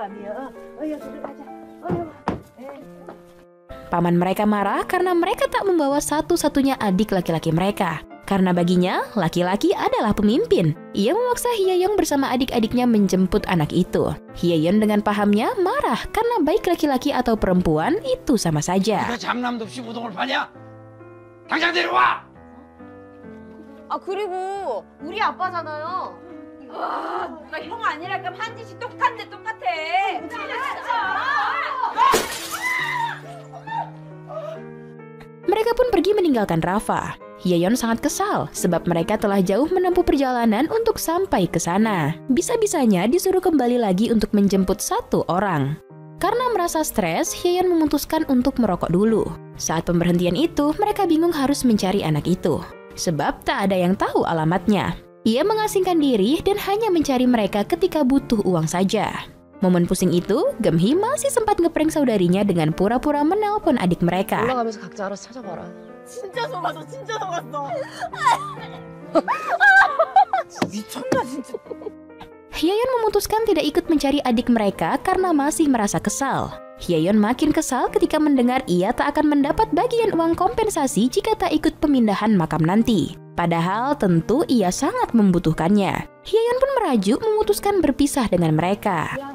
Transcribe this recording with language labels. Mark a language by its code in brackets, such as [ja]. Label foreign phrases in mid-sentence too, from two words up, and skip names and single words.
[id] Paman mereka marah karena mereka tak membawa satu-satunya adik laki-laki mereka. Karena baginya, laki-laki adalah pemimpin. Ia memaksa Hye-young bersama adik-adiknya menjemput anak itu. Hye-young dengan pahamnya marah karena baik laki-laki atau perempuan itu sama saja. [ko] 장남도 없이 우동을 파냐? 당장 데려와! 아, 그리고 우리 아빠잖아요. 와, 나 형 아니랄까 한 짓이 똑같아. [id] Mereka pun pergi meninggalkan Rafa. Hye-yeon sangat kesal sebab mereka telah jauh menempuh perjalanan untuk sampai ke sana. Bisa-bisanya disuruh kembali lagi untuk menjemput satu orang. Karena merasa stres, Hye-yeon memutuskan untuk merokok dulu. Saat pemberhentian itu, mereka bingung harus mencari anak itu. Sebab tak ada yang tahu alamatnya. Ia mengasingkan diri dan hanya mencari mereka ketika butuh uang saja. Momen pusing itu, Geum-hee masih sempat ngeprank saudarinya dengan pura-pura menelpon adik mereka. [ko] 올라가면서 각자 알아서 찾아봐라. 진짜 속았어. 미쳤나 진짜. [id] Hye-yeon memutuskan tidak ikut mencari adik mereka karena masih merasa kesal. Hye-yeon makin kesal ketika mendengar ia tak akan mendapat bagian uang kompensasi jika tak ikut pemindahan makam nanti. Padahal tentu ia sangat membutuhkannya. Hye-yeon pun merajuk memutuskan berpisah dengan mereka.